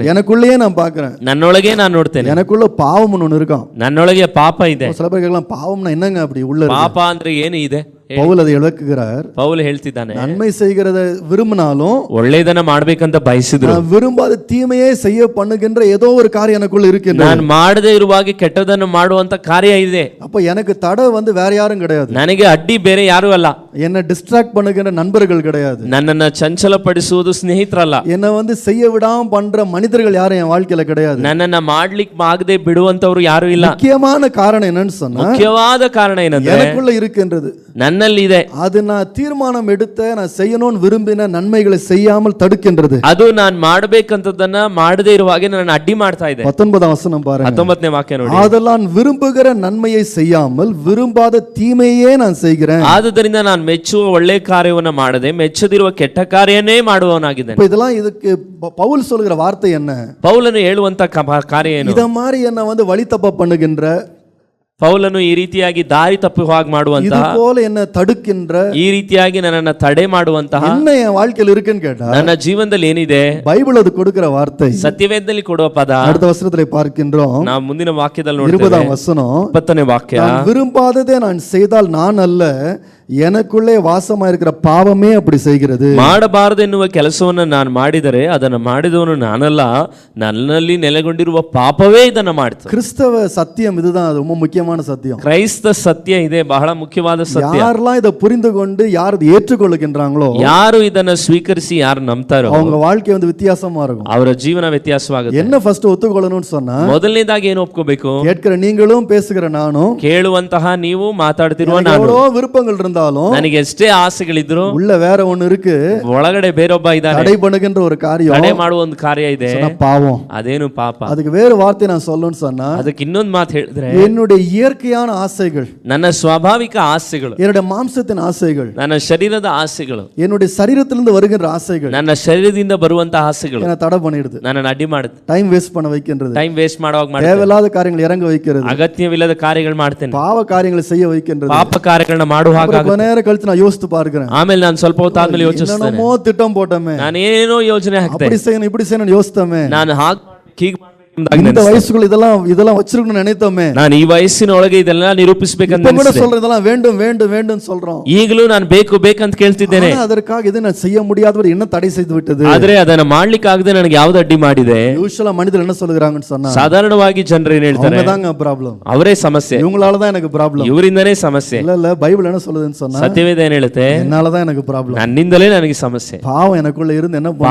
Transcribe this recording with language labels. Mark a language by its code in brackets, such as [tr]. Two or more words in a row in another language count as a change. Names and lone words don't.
[ta] எனக்குள்ளேயே நான் பார்க்கிறேன், [kn] ನನ್ನೊಳಗೆ ನಾನು ನೋಡ್ತೇನೆ, [ta] எனக்குள்ள பாவம் ஒன்று இருக்கான். [kn] ನನ್ನೊಳಗೆ ಪಾಪ ಇದೆ. [ta] சில பேர் கேட்கலாம், பாவம்னா என்னங்க அப்படி உள்ள இருக்கு? [kn] ಪಾಪ ಅಂದ್ರೆ ಏನು ಇದೆ? [ta] பவுல் அதை விளக்குகிறார். [kn] ಪೌಲ್ ಹೇಳ್ತಿದ್ದಾನೆ, [ta] நன்மை செய்கிறத விரும்பினாலும் [kn] ಒಳ್ಳೆಯದನ್ನ ಮಾಡ್ಬೇಕಂತ ಬಯಸಿದ್ರು, [ta] நான் விரும்பாத தீமையே செய்ய பண்ணுகின்ற ஏதோ ஒரு காரியம் எனக்குள்ள இருக்கின்றது. [kn] ನಾನು ಮಾಡದೇ ಇರುವಾಗ ಕೆಟ್ಟದನ್ನು ಮಾಡುವಂತ ಕಾರ್ಯ ಇದೆ. [ta] அப்ப எனக்கு தடை வேற யாரும் கிடையாது, [kn] ನನಗೆ ಅಡ್ಡಿ ಬೇರೆ ಯಾರು ಅಲ್ಲ, [ta] என்ன டிஸ்ட்ராக்ட் பண்ணுகின்ற நண்பர்கள் கிடையாது, [kn] ನನ್ನನ್ನ ಚಂಚಲಪಡಿಸುವುದು ಸ್ನೇಹಿತರಲ್ಲ, [ta] என்ன செய்ய விடாம பண்ற மனிதர்கள் யாரும் என் வாழ்க்கையில கிடையாது, [kn] ನನ್ನನ್ನ ಮಾಡ್ಲಿಕ್ಕೆ ಆಗದೆ ಬಿಡುವಂತವ್ರು ಯಾರು ಇಲ್ಲ. [ta] முக்கியமான காரணம் என்னன்னு சொன்னா, [kn] ಮುಖ್ಯವಾದ ಕಾರಣ ಏನಂದ್ರೆ [ta] எனக்குள்ள இருக்கின்றது, [kn] ನನ್ನಲ್ಲಿ ಇದೆ. [ta] அது நான் தீர்மானம் எடுத்த நான் செய்யணும்னு விரும்பின நன்மைகளை செய்யாமல் தடுக்கின்றது. [kn] ಅದು ನಾನು ಮಾಡಬೇಕಂತದನ್ನ ಮಾಡದೇ ಇರುವಾಗ ನನ್ನ ಅಡ್ಡಿ ಮಾಡ್ತಾ ಇದೆ. [ta] 19ஆம் வசனம் பாருங்க. [kn] 19ನೇ ವಾಕ್ಯ ನೋಡಿ, [ta] ஆதலால் விரும்புகிற நன்மையை செய்யாமல் விரும்பாத தீமையே நான் செய்கிறேன். [kn] ಆದುದರಿಂದ ನಾನು ಮೆಚ್ಚುವ ಒಳ್ಳೆ ಕಾರ್ಯವನ್ನ ಮಾಡದೆ ಮೆಚ್ಚದಿರುವ ಕೆಟ್ಟ ಕಾರ್ಯನೇ ಮಾಡುವವನಾಗಿದ್ದೇನೆ. [ta] இதெல்லாம் இதுக்கு பவுல் சொல்கிற வார்த்தை என்ன? [kn] ಪೌಲನು ಹೇಳುವಂತ ಕಾರ್ಯ ಏನು? [ta] இத மாதிரி என்ன வழி தப்ப பண்ணுகின்ற, [kn] ಪೌಲನು ಈ ರೀತಿಯಾಗಿ ದಾರಿ ತಪ್ಪಿ ಹಾಗೆ ಮಾಡುವಂತ, [ta] இது போல என்ன தடுக்கின்ற, [kn] ಈ ರೀತಿಯಾಗಿ ನನ್ನನ್ನು ತಡೆ ಮಾಡುವಂತಹ [ta] என்ன என் வாழ்க்கையில் இருக்குன்னு கேட்டா, [kn] ನನ್ನ ಜೀವನದಲ್ಲಿ ಏನಿದೆ? [ta] பைபிள் அது கொடுக்கிற வார்த்தை. [kn] ಸತ್ಯವೇದದಲ್ಲಿ ಕೊಡುವ ಪದ [ta] அடுத்த வசனத்திலே பார்க்கின்றோம். [kn] ನಾವು ಮುಂದಿನ ವಾಕ್ಯದಲ್ಲಿ ನೋಡ್ತೇವೆ. [ta] 20ஆம் வசனம், [kn] 20ನೇ ವಾಕ್ಯ, [ta] நான் விரும்பாததை நான் செய்தால் நான் அல்ல, எனக்குள்ளே வாசமாயிருக்கிற பாவமே அப்படி செய்கிறது. [kn] ಮಾಡಬಾರದೆನ್ನುವ ಕೆಲಸವನ್ನು ನಾನು ಮಾಡಿದರೆ ಅದನ್ನು ಮಾಡಿದವನು ನಾನಲ್ಲ, ನನ್ನಲ್ಲಿ ನೆಲೆಗೊಂಡಿರುವ ಪಾಪವೇ ಇದನ್ನು ಮಾಡ್ತದೆ. [ta] கிறிஸ்தவ சத்தியம் இதுதான், ரொம்ப முக்கியமான சத்தியம். [kn] ಕ್ರೈಸ್ತ ಸತ್ಯ ಇದೆ, ಬಹಳ ಮುಖ್ಯವಾದ ಸತ್ಯ. [ta] யாரெல்லாம் இதை புரிந்து கொண்டு யார் இதை ஏற்றுக்கொள்ளுகின்றாங்களோ, [kn] ಯಾರು ಇದನ್ನ ಸ್ವೀಕರಿಸಿ ಯಾರು ನಂಬ್ತಾರೋ [ta] அவங்க வாழ்க்கை வித்தியாசமா இருக்கும். [kn] ಅವರ ಜೀವನ ವ್ಯತ್ಯಾಸವಾಗುತ್ತೆ. [ta] என்ன ஃபர்ஸ்ட் ஒத்துக்கொள்ளணும்னு சொன்னா, [kn] ಮೊದಲನೇದಾಗಿ ಏನು ಒಪ್ಕೋಬೇಕು? [ta] கேட்கிற நீங்களும் பேசுகிற நானும், [kn] ಕೇಳುವಂತಹ ನೀವು ಮಾತಾಡ್ತಿರುವ ನಾನು, [ta] எவ்வளோ விருப்பங்கள் இருந்தாலும் [kn] ನನಗೆ ಎಷ್ಟೇ ಆಸೆಗಳಿದ್ರು [ta] உள்ள வேற ஒண்ணு இருக்கு, [kn] ಒಳಗಡೆ ಬೇರೊಬ್ಬ ಇದ್ದಾನೆ, [ta] தடை பண்ணுகின்ற ஒரு காரியம், [kn] ತಡೆ ಮಾಡುವ ಒಂದು ಕಾರ್ಯ ಇದೆ, [ta] பாவம். [kn] ಅದೇನು ಪಾಪ? [ta] அதுக்கு வேறு வார்த்தை நான் சொல்லணும்னு சொன்னா, [kn] ಅದಕ್ಕೆ ಇನ್ನೊಂದು ಮಾತು ಹೇಳಿದ್ರೆ, [ta] என்னுடைய இயற்கையான ஆசைகள், [kn] ನನ್ನ ಸ್ವಾಭಾವಿಕ ಆಸೆಗಳು, [ta] என்னுடைய மாம்சத்தின் ஆசைகள், [kn] ನನ್ನ ಶರೀರದ ಆಸೆಗಳು, [ta] என்னுடைய சரீரத்திலிருந்து வருகின்ற ஆசைகள், [kn] ನನ್ನ ಶರೀರದಿಂದ ಬರುವಂತ ಆಸೆಗಳು [ta] என்ன தடை பண்ணிடுது, [kn] ನನ್ನನ್ನು ಅಡ್ಡಿ ಮಾಡುತ್ತೆ, [en] time waste [ta] பண்ண வைக்கின்றது, [en] time waste [kn] ಮಾಡುವಾಗ ಮಾಡ್ತೇನೆ, [ta] தேவையில்லாத காரியங்களை இறங்க வைக்கிறது, [kn] ಅಗತ್ಯವಿಲ್ಲದ ಕಾರ್ಯಗಳು ಮಾಡ್ತೇನೆ, [ta] பாவ காரியங்களை செய்ய வைக்கின்றது. [kn] ಪಾಪ ಕಾರ್ಯಗಳನ್ನ ಮಾಡುವಾಗ [ta] கொஞ்ச நேரம் கழிச்சு நான் யோசித்து பார்க்கிறேன், [kn] ಆಮೇಲೆ ನಾನು ಸ್ವಲ್ಪ ಹೊತ್ತಾದ್ಮೇಲೆ ಯೋಚಿಸ್ತೇನೆ, [ta] என்னமோ திட்டம் போட்டோமே, [kn] ನಾನೇನೋ ಯೋಜನೆ ಹಾಕ್ತೆ, [ta] அப்படி செய்யணும் இப்படி செய்யணும் யோசித்தோமே, [kn] ನಾನು ಹೀಗೆ [ta] இந்த வயசுக்குள்ள இதெல்லாம் வச்சிருக்கணும்னு நினைத்தோமே, [kn] ನಾನು ಈ ವಯಸ್ಸಿನೊಳಗೆ ಇದೆಲ್ಲ ನಿರೂಪಿಸಬೇಕಂತ [ta] கூட சொல்றேன், இதெல்லாம் வேண்டும் வேண்டும் வேண்டும் சொல்றோம், [kn] ಈಗಲೂ ನಾನು ಬೇಕು ಬೇಕಂತ ಕೇಳ್ತಿದ್ದೇನೆ, [ta] அதற்காக இதை நான் செய்ய முடியாதவர் என்ன தடை செய்து விட்டது, [kn] ಆದ್ರೆ ಅದನ್ನ ಮಾಡ್ಲಿಕ್ಕೆ ಆಗದೆ ನನಗೆ ಯಾವ್ದು ಅಡ್ಡಿ ಮಾಡಿದೆ? [ta] யூசுவலா மனிதர் என்ன சொல்லுகிறாங்கன்னு சொன்னா, [kn] ಸಾಧಾರಣವಾಗಿ ಜನರು ಏನ್ ಹೇಳ್ತಾರೆ? [ta] தாங்க ப்ராப்ளம், [kn] ಅವರೇ ಸಮಸ್ಯೆ, [ta] இவங்களாலதான் எனக்கு ப்ராப்ளம், [kn] ಇವರಿಂದನೇ ಸಮಸ್ಯೆ. [ta] இல்ல பைபிள் என்ன சொல்லுதுன்னு சொன்னா, [kn] ಸತ್ಯವೇದ ಏನ್ ಹೇಳುತ್ತೆ? [ta] என்னாலதான் எனக்கு ப்ராப்ளம், [kn] ನನ್ನಿಂದಲೇ ನನಗೆ ಸಮಸ್ಯೆ. [ta] பாவம் எனக்குள்ள இருந்து என்ன